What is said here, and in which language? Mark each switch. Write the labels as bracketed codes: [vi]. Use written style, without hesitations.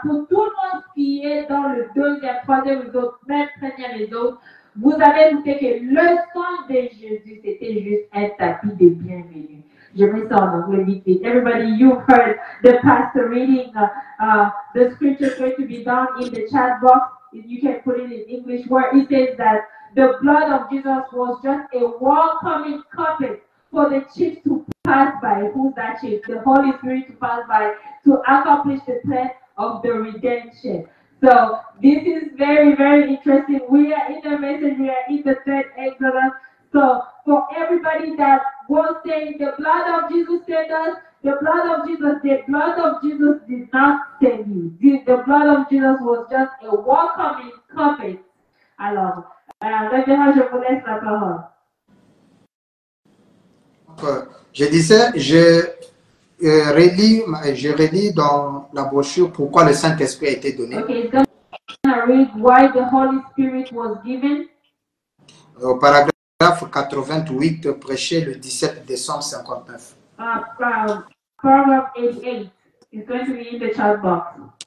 [fr] Pour tout le monde qui est dans le deuxième, troisième, les autres, même premier, les autres, vous avez écouté que le sang de Jésus, c'était juste un tapis de bienvenue. Je mets ça en anglais vite vite. [en] Everybody, you've heard the pastor reading the scripture going to be down in the chat box. You can put it in English where it says that the blood of Jesus was just a welcoming carpet for the chief to pass by. Who's that chief? The Holy Spirit to pass by to accomplish the plan of the redemption. So this is very, very interesting. We are in the message, we are in the third Exodus. So for everybody that was saying the blood of Jesus saved us, the blood of Jesus did not save you. The blood of Jesus was just a welcoming carpet. [fr] Alors, révérend, je vous laisse la parole. Je disais, je relis dans la brochure pourquoi le Saint-Esprit a été donné. [en] Okay, it's going to read why the Holy Spirit was given. [fr] Au paragraphe 88, prêché le 17 décembre 59. [en] Paragraph 88 is going to be in the chat box.